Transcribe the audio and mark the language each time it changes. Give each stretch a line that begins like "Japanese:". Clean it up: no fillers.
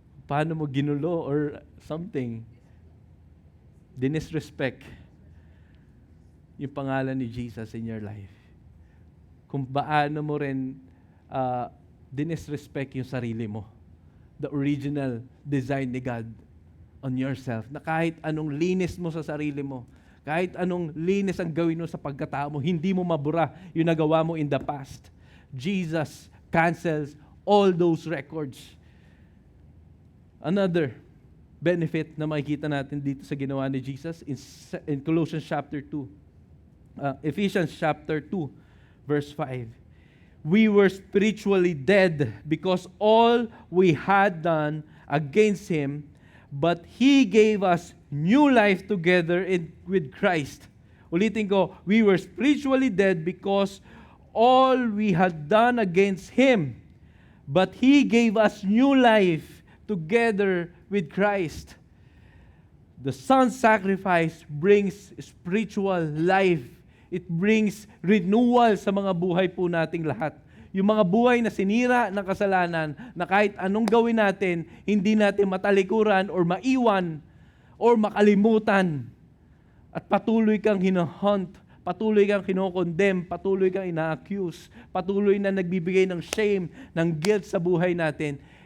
Filipino: Paano mo ginulo
English: or something.
Filipino: Dinisrespect yung pangalan ni Jesus in your life. Kung paano mo rin dinisrespect yung sarili mo.
English: The original design ni God on yourself.
Filipino: Na kahit anong linis mo sa sarili mo, kahit anong linis ang gawin mo sa pagkatao mo, hindi mo mabura yung nagawa mo
English: in the past. Jesus cancels all those records. Another benefit
Filipino: na makikita natin dito sa ginawa ni Jesus
English: in Colossians chapter 2. Ephesians chapter 2, verse 5. We were spiritually dead because all we had done against Him, but He gave us new life together with Christ.
Filipino: Ulitin ko,
English: we were spiritually dead because all we had done against Him, but He gave us new life together with Christ. The Son's sacrifice brings spiritual life. It brings renewal
Filipino: sa mga buhay po nating lahat. Yung mga buhay na sinira ng kasalanan, na kahit anong gawin natin, hindi natin matalikuran or maiwan or makalimutan. At patuloy kang hinahunt, patuloy kang kinokondem, patuloy kang ina-accuse, patuloy na nagbibigay ng shame, ng guilt sa buhay natin.